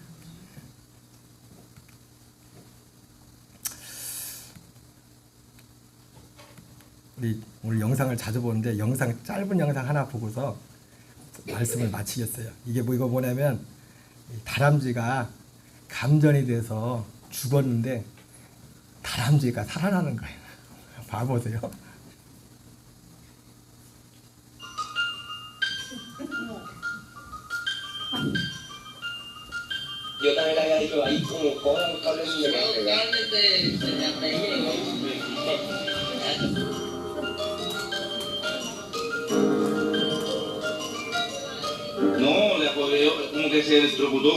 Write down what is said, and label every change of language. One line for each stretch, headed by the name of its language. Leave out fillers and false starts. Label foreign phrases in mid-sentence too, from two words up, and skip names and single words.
Korean: 우리 오늘 영상을 자주 보는데 짧은 영상 하나 보고서 말씀을 마치겠어요. 이거 뭐냐면 다람쥐가 감전이 돼서 죽었는데 다람쥐가 살아나는 거예요. 봐보세요.
Spanish: Yo también le había dicho ahí como cojan un cable y le van a pegar. No, le apoyó, como que se electrocutó.